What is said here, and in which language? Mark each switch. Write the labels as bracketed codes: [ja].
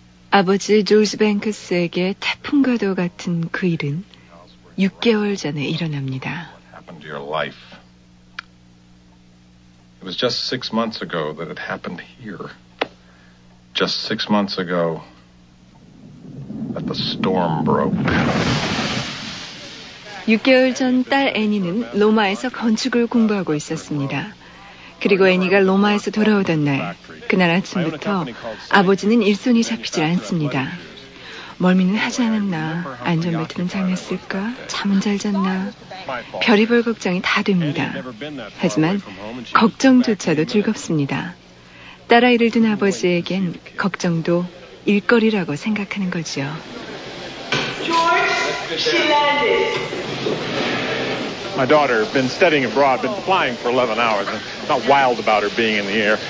[ko] 아버지 조지 뱅크스에게 태풍과도 같은 그 일은 6개월 전에 일어납니다. [en] It was just six months ago that it happened here. Just six months ago that the storm broke. [ko] 6개월 전 딸 애니는 로마에서 건축을 공부하고 있었습니다. 그리고 애니가 로마에서 돌아오던 날, 그날 아침부터 아버지는 일손이 잡히질 않습니다. 멀미는 하지 않았나, 안전벨트는 잘했을까, 잠은 잘 잤나, 별이 볼 걱정이 다 됩니다. 하지만 걱정조차도 즐겁습니다. 딸아이를 둔 아버지에겐 걱정도 일거리라고 생각하는 거죠. [en] My daughter has been studying abroad, been flying for 11 hours. I'm not wild about her being in the air.